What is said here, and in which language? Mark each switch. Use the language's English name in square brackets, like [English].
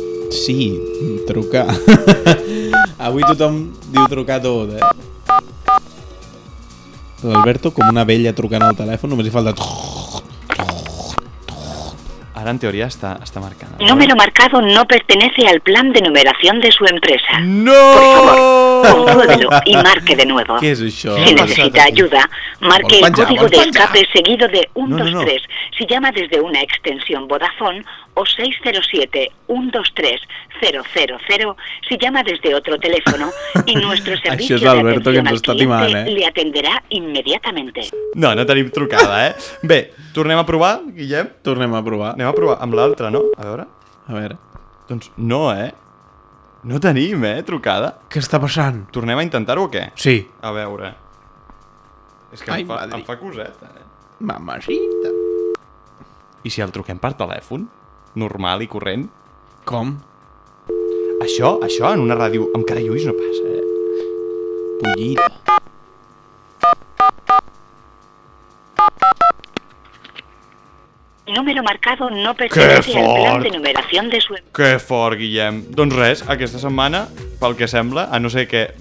[Catalan] Sí, trucar. Avui tothom diu trucar tot, eh? L'Alberto, com una vella trucant al telèfon, només hi falta... Ara, en teoria, està marcant. [Spanish] Número marcado no pertenece al plan de numeración de su empresa. [Catalan] No! [Spanish] Pruébelo y marque de nuevo. ¿Qué es eso? Si necesita ayuda, marque el código de escape seguido de 123. Si llama desde una extensión Vodafone o 607-123-000. Si llama desde otro teléfono y nuestro servicio de atención al cliente le atenderá inmediatamente. [Catalan] No, no tenim trucada, eh? Bé, tornem a provar, Guillem? Tornem a provar. Anem a provar amb l'altre, no? A veure. A veure. Doncs no, eh? No tenim, trucada. Què està passant? Tornem a intentar-ho o què? Sí. A veure. És que em fa coseta, eh? [Spanish] Mamacita. [Catalan] I si el truquem per telèfon? Normal i corrent? Com? Això en una ràdio amb cara i ulls no passa, eh? [Spanish] Pollita. Número marcado no pertenece al plan de numeración de su... [Catalan] Que fort, Guillem. Doncs res, aquesta setmana, pel que sembla, a no ser que...